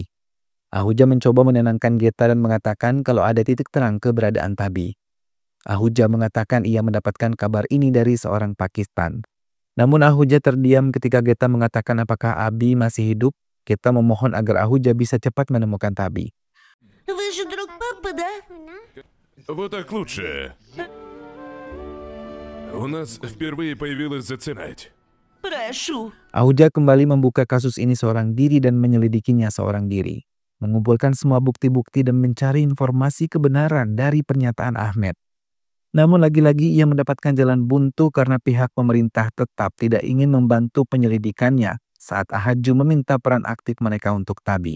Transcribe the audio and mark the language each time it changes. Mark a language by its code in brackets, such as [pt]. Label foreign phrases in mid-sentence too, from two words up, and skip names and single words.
[id] Ahuja mencoba menenangkan Geta dan mengatakan kalau ada titik terang keberadaan Tabi. Ahuja mengatakan ia mendapatkan kabar ini dari seorang Pakistan. Namun Ahuja terdiam ketika Geta mengatakan apakah Abi masih hidup. Geta memohon agar Ahuja bisa cepat menemukan Tabi. [ru] Вы же друг папы, да? Вот так лучше. У нас впервые появилась зацепать. Прошу. [id] Ahuja kembali membuka kasus ini seorang diri dan menyelidikinya seorang diri. Mengumpulkan semua bukti-bukti dan mencari informasi kebenaran dari pernyataan Ahmed. Namun lagi-lagi ia mendapatkan jalan buntu karena pihak pemerintah tetap tidak ingin membantu penyelidikannya saat Ahaju meminta peran aktif mereka untuk Tabi.